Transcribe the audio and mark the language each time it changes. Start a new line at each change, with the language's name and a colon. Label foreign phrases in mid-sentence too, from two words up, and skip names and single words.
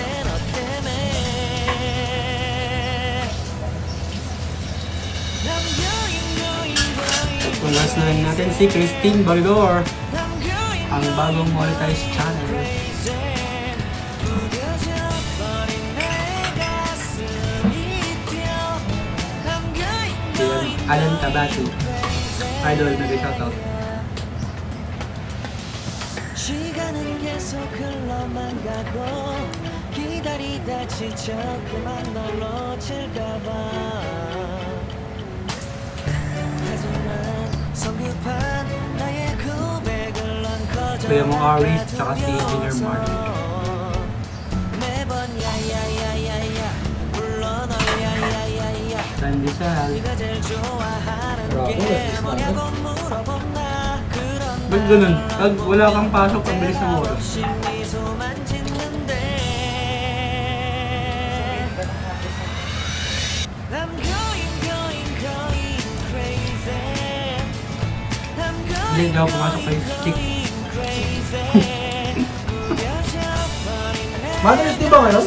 Filipino: Congrats na rin natin si Christine Balgor, ang bagong monetized channel. Si Alan Tabatu, idol na shoutout.
Korean: 시간은 계속 흘러만 가고 기다리다 지쳐 그만 널 놓칠까봐 하지만 성급한 나의 고백을 넌
Filipino: Kuya mong Aris, tsaka si Engineer Martin.
Korean: 매번 야야야야야 불러 널 야야야야
Filipino: Pandesal.
Korean: 네가 제일 좋아하는 게 뭐냐고 물어본다
Filipino: Ba't ganun? Pag wala kang pasok, ang bilis ng oras.
Korean: 없이 미소만 짓는데
English: I'm going crazy I'm
Filipino: Hindi, hindi ako pumasok kay Chick. Mother's Day ba ngayon?